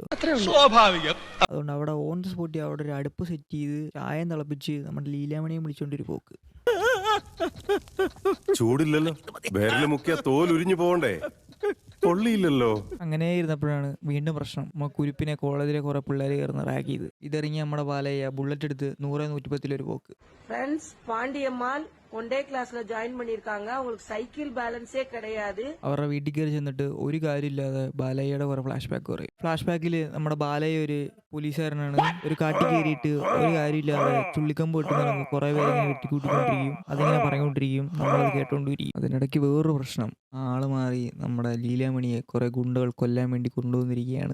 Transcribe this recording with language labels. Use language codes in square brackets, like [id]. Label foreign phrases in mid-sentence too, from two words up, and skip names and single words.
[ml] അതുകൊണ്ട് അവിടെ [en] on the spottil [ml] അവിടെ ഒരു അടുപ്പ് സെറ്റ് ചെയ്ത് ചായ തിളപ്പിച്ച് നമ്മുടെ ലീലാമണിയെ വിളിച്ചോണ്ടൊരു പോക്ക്. ചൂടില്ലല്ലോ, വേരല് മുക്കിയ തോൽ ഉരിഞ്ഞു പോകണ്ടേ, പൊള്ളിയില്ലല്ലോ. അങ്ങനെ ഇരുന്നപ്പോഴാണ് വീണ്ടും പ്രശ്നം. നമ്മൾ കുരുപ്പിനെ കോളേജിലെ കുറെ പിള്ളേർ കയറുന്ന റാക്ക് ചെയ്ത്. ഇതറിഞ്ഞ് നമ്മുടെ ബാലയ്യ ബുള്ളറ്റ് എടുത്ത് 100-110 പോക്ക്. [ta] ஃப்ரெண்ட்ஸ், பாண்டியம்மாள் [en] one day classla [ta] ஜாயின் பண்ணிருக்காங்க. உங்களுக்கு [en] cycle balance [ta] கிடையாது. [ml] അവരുടെ വീട്ടിൽ കയറി ചെന്നിട്ട് ഒരു കാര്യമില്ലാതെ ബാലയ്യയുടെ കുറെ ഫ്ലാഷ് ബാക്ക് പറയും. ഫ്ലാഷ് ബാക്കിൽ നമ്മുടെ ബാലയ്യ ഒരു പോലീസുകാരനാണ്. ഒരു കാട്ടിൽ കയറിയിട്ട് ഒരു കാര്യമില്ലാതെ ചുള്ളിക്കമ്പ് കിട്ടുന്ന കുറെ പേരെ വെട്ടിക്കൂട്ടിക്കൊണ്ടിരിക്കും. അതിങ്ങനെ പറഞ്ഞുകൊണ്ടിരിക്കും, നമ്മളത് കേട്ടോണ്ടിരിക്കും. അതിനിടയ്ക്ക് വേറൊരു പ്രശ്നം, ആള് മാറി നമ്മുടെ ലീലാമണിയെ കുറെ ഗുണ്ടകൾ കൊല്ലാൻ വേണ്ടി കൊണ്ടുവന്നിരിക്കുകയാണ്.